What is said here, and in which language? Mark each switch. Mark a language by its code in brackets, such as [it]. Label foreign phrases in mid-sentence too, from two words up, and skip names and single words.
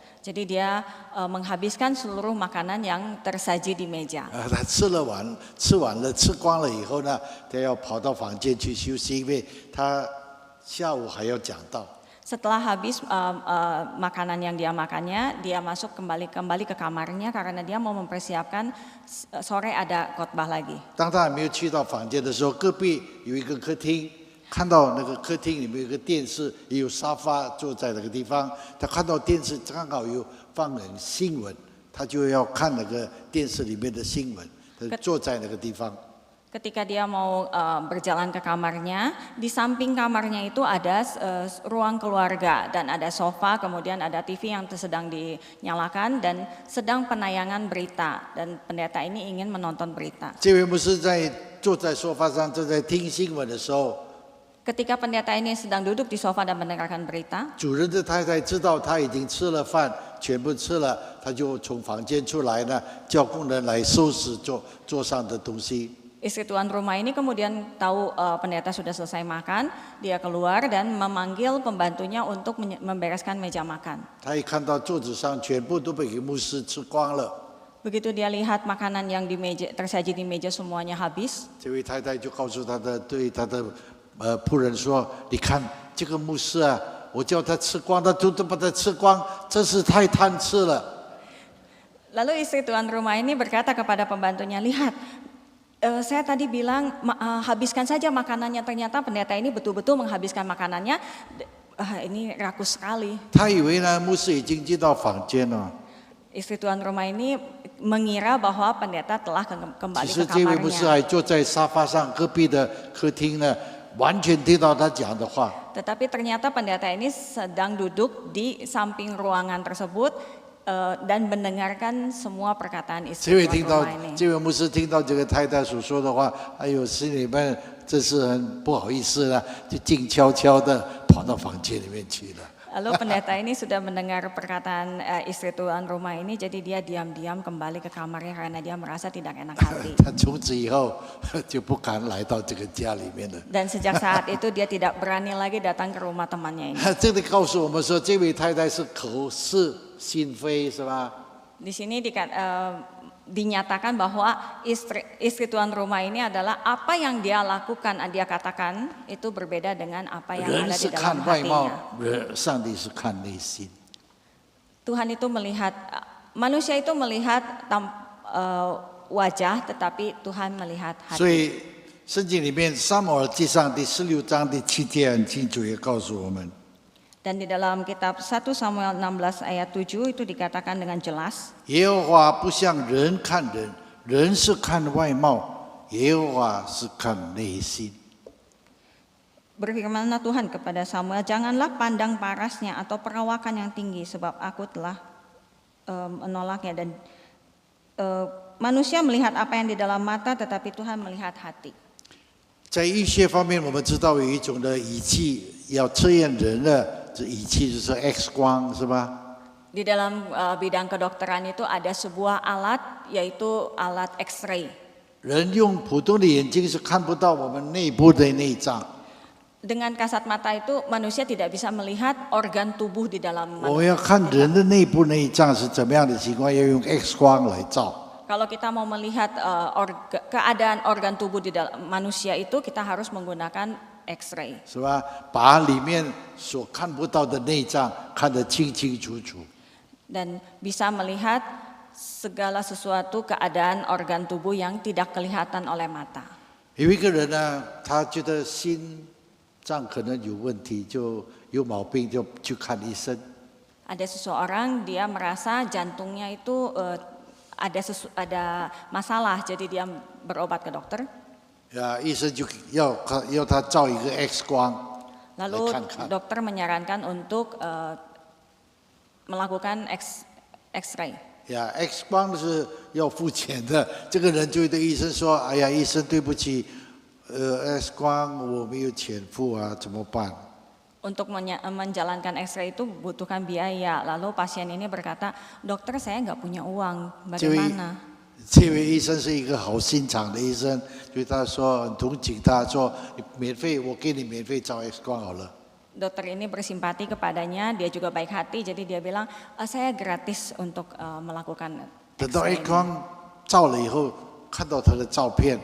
[id] Jadi dia menghabiskan seluruh makanan yang tersaji di meja. [zh] 他吃完了，吃光了以后呢，他要跑到房间去休息，因为他下午还要讲道。 [id] Setelah habis makanan yang dia makannya, dia masuk kembali ke kamarnya karena dia mau mempersiapkan sore ada khotbah lagi. [zh] 当他还没有去到房间的时候，隔壁有一个客厅，看到那个客厅里面有个电视，也有沙发坐在那个地方。他看到电视刚好有放了新闻，他就要看那个电视里面的新闻，他坐在那个地方。 [id] Ketika dia mau berjalan ke kamarnya, di samping kamarnya itu ada ruang keluarga dan ada sofa, kemudian ada TV yang sedang dinyalakan dan sedang penayangan berita dan pendeta ini ingin menonton berita. [zh] 这位牧师坐在沙发上正在听新闻的时候， [id] Ketika pendeta ini sedang duduk di sofa dan mendengarkan berita, [zh] 主人的太太知道他已经吃了饭，全部吃了，他就从房间出来呢，叫工人来收拾桌上的东西。 [id] istri tuan rumah ini kemudian tahu pendeta sudah selesai makan, dia keluar dan memanggil pembantunya untuk membereskan meja makan. [zh] 他一看到桌子上全部都被牧师吃光了， [id] Begitu dia lihat makanan yang tersaji di meja semuanya habis, [zh] 这位太太就告诉对他的仆人说：“你看这个牧师啊，我叫他吃光，他都把它吃光，真是太贪吃了。” [id] Lalu istri tuan rumah ini berkata kepada pembantunya, lihat, saya tadi bilang habiskan saja makanannya, ternyata pendeta ini betul-betul menghabiskan makanannya, ini rakus sekali. [zh] 他以为呢，牧师已经进到房间了。 [id] Istri tuan rumah ini mengira bahwa pendeta telah kembali [zh] 其实 [id] ke [zh] 这位牧师 [id] kamarnya. [zh] 还坐在沙发上，隔壁的客厅呢，完全听到他讲的话。 [id] tetapi ternyata pendeta ini sedang duduk di samping ruangan tersebut dan mendengarkan semua perkataan [zh] 这 [id] istri [zh] 位 [id] Tuan [zh] 听到 [id] rumah ini. [zh] 这位牧师听到这个太太所说的话，哎呦，心里面真是很不好意思了，就静悄悄的跑到房间里面去了。 [id] Lalu pendeta ini sudah mendengar perkataan istri tuan rumah ini, jadi dia diam-diam kembali ke kamarnya karena dia merasa tidak enak hati. [zh] 他从此以后就不敢来到这个家里面了。 [id] Dan sejak saat itu dia tidak berani lagi datang ke rumah temannya ini. [zh] 这里告诉我们说，这位太太是口是心非，是吧？ [id] Di sini dinyatakan bahwa istri tuan rumah ini adalah apa yang dia lakukan, dia katakan itu berbeda dengan apa yang [zh] 人 [id] ada [zh] 是 [id] di [zh] 看 [id] dalam [zh] 外貌 [id] hatinya.， [zh] 上帝是看内心。 [id] Tuhan itu melihat, manusia itu melihat wajah, tetapi Tuhan melihat [zh] 所 [id] hati. [zh] 以圣经里面《撒母耳记上》第16章第7节很清楚也告诉我们， [id] Dan di dalam kitab 1 Samuel 16 ayat 7 itu dikatakan dengan jelas, 耶和华不像人看人，人是看外貌，耶和华是看内心。 berfirmanlah Tuhan kepada Samuel, janganlah pandang parasnya atau perawakan yang tinggi, sebab aku telah menolaknya. Dan manusia melihat apa yang di dalam mata, tetapi Tuhan melihat hati. [zh] 在医学方面，我们知道有一种的仪器要测验人的，这仪器就是 X 光，是吧？ [id] Di dalam bidang kedokteran itu ada sebuah alat, yaitu alat X-ray. [zh] 人用普通的眼睛是看不到我们内部的内脏， [id] Dengan kasat mata itu manusia tidak bisa melihat organ tubuh di dalam [zh] 我们要看人的内部内脏是怎么样的情况，要用 X 光来照。 [id] Kalau kita mau melihat keadaan organ tubuh di dalam manusia itu, kita harus menggunakan X-ray. [zh] 是吧？把里面所看不到的内脏看得清清楚楚。 [id] Dan bisa melihat segala sesuatu keadaan organ tubuh yang tidak kelihatan oleh mata. [zh] 有一个人呢，他觉得心脏可能有问题，就有毛病，就去看医生。 [id] Ada seseorang dia merasa jantungnya itu ada masalah, jadi dia berobat ke dokter. [zh] 呀，医生就要他照一个 X 光来 [id] Lalu [zh] 看看。 [id] dokter menyarankan untuk melakukan X-ray. [zh] 呀 ，X 光是要付钱的。这个人就对医生说：“哎呀，医生，对不起，X 光我没有钱付啊，怎么办？” [id] Untuk menjalankan X-ray itu butuhkan biaya. Lalu pasien ini berkata, dokter saya nggak punya uang, bagaimana? [zh] 这位医生是一个好心肠的医生，所以他说很同情他，说免费，我给你免费照 X 光好了。 [id] Dokter ini bersimpati kepadanya, dia juga baik hati, jadi dia bilang, saya gratis untuk melakukan [zh] 等到 [id] X-ray [zh] X [id] ini. [zh] 光照了以后，看到他的照片，